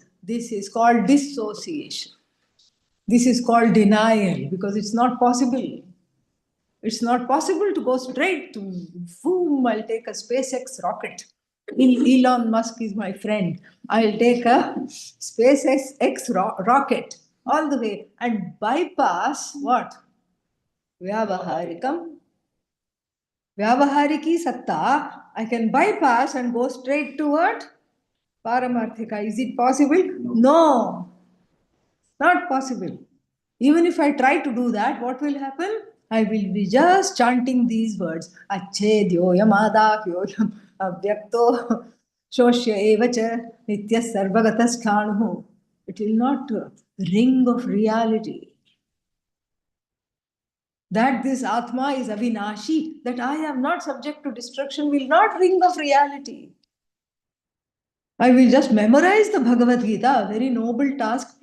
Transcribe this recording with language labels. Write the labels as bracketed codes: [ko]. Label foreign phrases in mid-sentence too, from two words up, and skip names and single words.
[en] This is called dissociation. This is called denial because it's not possible. It's not possible to go straight to boom, I'll take a SpaceX rocket. Elon Musk is my friend. I'll take a SpaceX rocket all the way and bypass what? Vyavaharikam. [sa] Vyavahariki satta, [en] I can bypass and go straight to what? Paramarthika. Is it possible? No, not possible. Even if I try to do that, what will happen? I will be just chanting these words. [sa] Achedyoyam adakyoyam avyakto shoshya evacha nitya sarvagatasthanu. [en] It will not ring of reality. That this Atma is avinashi, that I am not subject to destruction, will not ring of reality. I will just memorize the Bhagavad Gita, a very noble task.